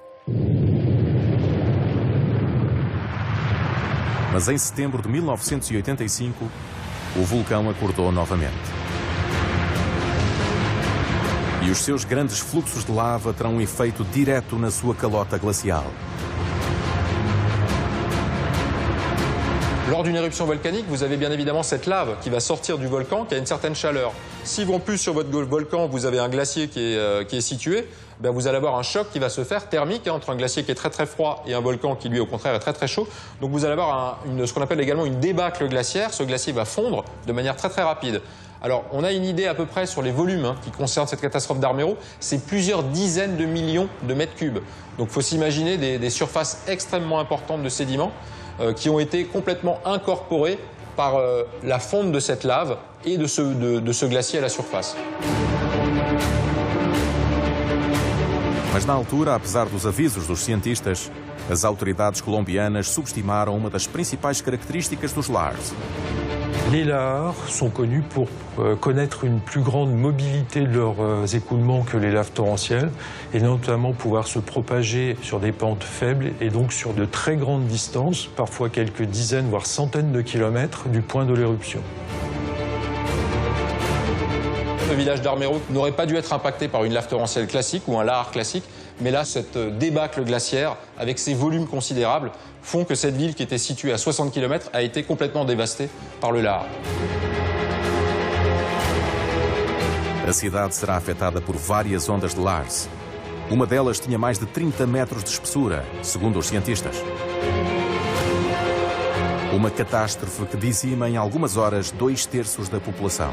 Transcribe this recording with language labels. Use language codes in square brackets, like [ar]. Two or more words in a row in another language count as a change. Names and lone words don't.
[pt] Mas em setembro de 1985, o vulcão acordou novamente. E os seus grandes fluxos de lava terão um efeito direto na sua calota glacial. [fr] Lors d'une éruption volcanique, vous avez bien évidemment cette lave qui va sortir du volcan, qui a une certaine chaleur. Si en plus sur votre volcan, vous avez un glacier qui est situé, ben vous allez avoir un choc qui va se faire thermique entre un glacier qui est très très froid et un volcan qui lui au contraire est très très chaud. Donc vous allez avoir ce qu'on appelle également une débâcle glaciaire. Ce glacier va fondre de manière très très rapide. Alors on a une idée à peu près sur les volumes qui concernent cette catastrophe d'Armero. C'est plusieurs dizaines de millions de mètres cubes. Donc il faut s'imaginer des surfaces extrêmement importantes de sédiments qui ont été complètement incorporés par la fonte de cette lave et de ce glacier à la surface. [pt] Mas na altura, apesar dos avisos dos cientistas, as autoridades colombianas subestimaram uma das principais características dos Lars. [fr] Les lahars sont connus pour connaître une plus grande mobilité de leurs écoulements que les laves torrentielles et notamment pouvoir se propager sur des pentes faibles et donc sur de très grandes distances, parfois quelques dizaines voire centaines de kilomètres du point de l'éruption. Le village d'Armero n'aurait pas dû être impacté par une lave torrentielle classique ou un lahar classique, mais là, cette débâcle glaciaire, avec ses volumes considérables, font que cette ville qui était située à 60 km a été complètement dévastée par le lahar. [pt] A cidade será afetada por várias ondas de Lars. Uma delas tinha mais de 30 metros de espessura, segundo os cientistas. Uma catástrofe que dizima em algumas horas 2/3 da população.